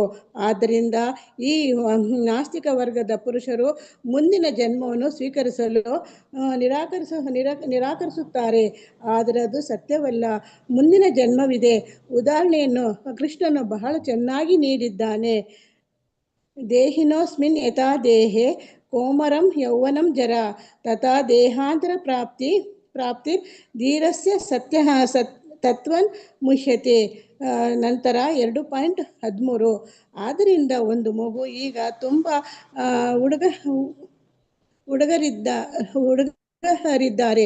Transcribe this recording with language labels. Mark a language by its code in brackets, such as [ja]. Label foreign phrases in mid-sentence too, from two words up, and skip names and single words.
[kn] ಆದ್ದರಿಂದ ಈ ನಾಸ್ತಿಕ ವರ್ಗದ ಪುರುಷರು ಮುಂದಿನ ಜನ್ಮವನ್ನು ಸ್ವೀಕರಿಸಲು ನಿರಾಕರಿಸುತ್ತಾರೆ. ಆದರೆ ಅದು ಸತ್ಯವಲ್ಲ. ಮುಂದಿನ ಜನ್ಮವಿದೆ. ಉದಾಹರಣೆಯನ್ನು ಕೃಷ್ಣನು ಬಹಳ ಚೆನ್ನಾಗಿ ನೀಡಿದ್ದಾನೆ. [sa] ದೇಹಿನೋಸ್ಮಿನ್ ಯಥಾ ದೇಹೆ ಕೋಮರಂ ಯೌವನಂ ಜರ ತಥಾ ದೇಹಾಂತರ ಪ್ರಾಪ್ತಿ ಧೀರಸ್ಯ ತತ್ವನ್ ಮುಹ್ಯತೆ. [kn] ನಂತರ 2.13. ಆದ್ದರಿಂದ ಒಂದು ಮಗು ಈಗ ತುಂಬ ಹುಡುಗರಿದ್ದಾರೆ.